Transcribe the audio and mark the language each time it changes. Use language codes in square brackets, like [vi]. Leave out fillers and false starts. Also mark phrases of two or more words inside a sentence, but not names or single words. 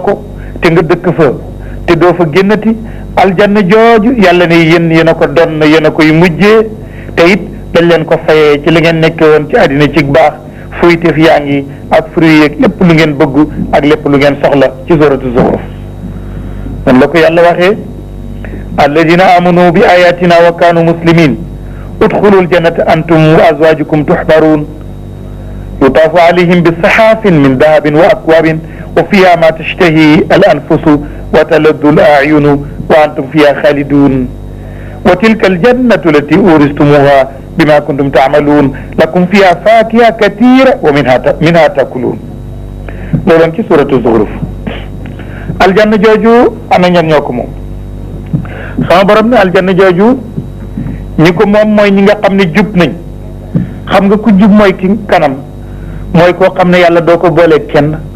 [wo] ko te nga dëkk fa te doo fa génnati aljanna jooju yàlla ne yéen a ko doon yéen a koy mujjee te it dañ leen ko fayee ci li ngeen nekke woon ci àddina ci baax fuyteef yaa ngi ak fruit yeeg lépp lu ngeen bëgg ak lépp lu ngeen soxla ci suratu Zuxruf man la ko yàlla waxee [ar] الذين آمنوا بآياتنا و كانوا مسلمين ادخلوا الجنة أنتم وأزواجكم تحبرون يطاف عليهم بصحاف من ذهب وأكواب وفيها ما تشتهي الأنفس وتلذ الأعين وأنتم فيها خالدون وتلك الجنة التي أورثتموها بما كنتم تعملون لكم فيها فاكهة كثيرة ومنها تأكلون [wo] looloon ci suratu Zuxruf aljanna jooju ana ñan ñoo ko moom sama borom ne aljanna jooju ñi ko moom mooy ñi nga xam ne jub nañ xam nga ku jub mooy ki kanam mooy koo xam ne yàlla doo ko booleeg kenn